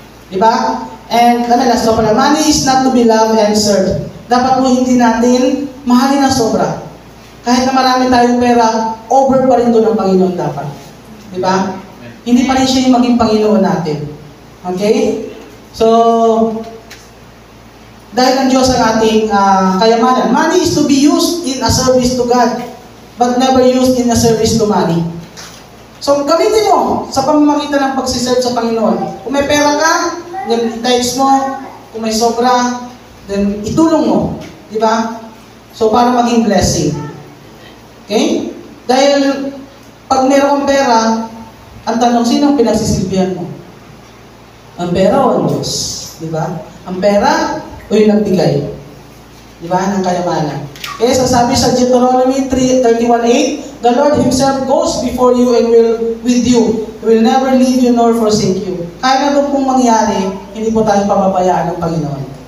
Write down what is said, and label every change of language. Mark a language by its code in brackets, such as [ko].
[en] Di ba? And, last na pala, money is not to be loved and served. [tl] Dapat po hindi natin mahalin na sobra. Kahit na marami tayong pera, over pa rin doon ng Panginoon dapat. Di ba? Hindi pa rin siya yung maging Panginoon natin. Okay? So, dahil ang Diyos ang ating kayamanan. [en] Money is to be used in a service to God, but never used in a service to money. [tl] So, gamitin mo sa pamamagitan ng pagsiserve sa Panginoon. Kung may pera ka, then i-times mo. Kung may sobra, then itulong mo. Di ba? So, para maging blessing. Okay? Dahil, pag meron kang pera, ang tanong, sino ang pinagsisilbihan mo? Ang pera o ang Diyos? Di ba? Ang pera o yung nagbigay? Di ba? Ng kayamanan. [en] Okay, [tl] so sabi sa [en] Deuteronomy 31:8, the Lord Himself goes before you and will with you. He will never leave you nor forsake you. [tl] Kaya na pong mangyari, hindi po tayo pababayaan ng Panginoon.